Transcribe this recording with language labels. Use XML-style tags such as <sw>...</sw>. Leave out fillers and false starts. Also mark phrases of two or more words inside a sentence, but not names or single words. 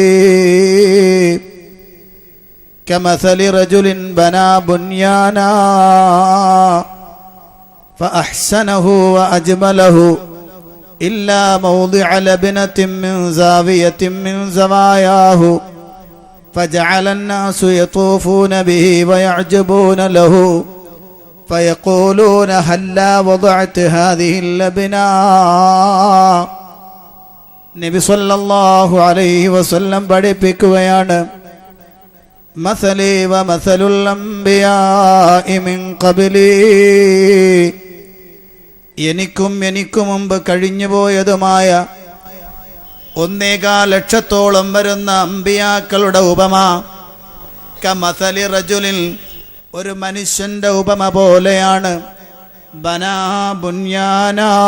<ar>كمثل رجل بنى بنيانا فأحسنه وأجمله إلا موضع لبنة من زاوية من زواياه فجعل الناس يطوفون به ويعجبون له فيقولون هلا وضعت هذه اللبنة.</ar> <ml>നബി</ml> <ar>صلى الله عليه وسلم</ar> <ml>പഠിപ്പിക്കുകയാണ്,</ml> <ar>مثلي ومثل الأنبياء من قبلي,</ar> <ml>എനിക്കും മുമ്പ് കഴിഞ്ഞുപോയതുമായ 1.25 ലക്ഷത്തോളം വരുന്ന അമ്പിയാക്കളുടെ ഉപമ,</ml> <ar>كمثل رجل,</ar> <ml>ഒരു മനുഷ്യന്റെ ഉപമ പോലെയാണ്,</ml> <ar>بنى بنيانا,</ar>